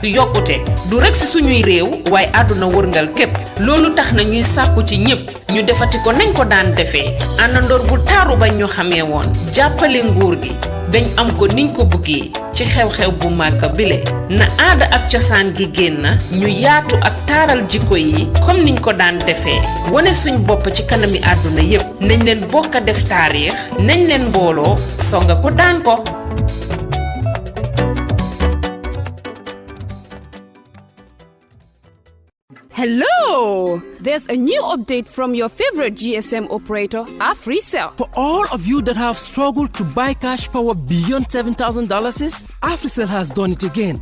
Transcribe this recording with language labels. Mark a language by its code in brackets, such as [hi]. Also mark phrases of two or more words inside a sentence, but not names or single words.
[wo] yokkute du rek si suñuy réew waaye àdduna wërngal képp loolu tax na ñuy sàkku ci ñépp ñu defati ko nañ ko daan defee àndandoor bu taaru bañ ñu xamee woon jàppale nguur gi bañ am ko niñ ko buggee ci xew-xew bu màgg bile na aada ak cosaan gi génn ñu yaatu ak taaral jikko yi comme niñ ko daan defee wane suñ bopp ci kanami àdduna yépp nañ leen bokk a def taarix nañ leen mbooloo songa ko daan ko. [en] Hello! There's a new update from your favorite GSM operator, Africell. For all of you that have struggled to buy cash power beyond $7,000, Africell has done it again.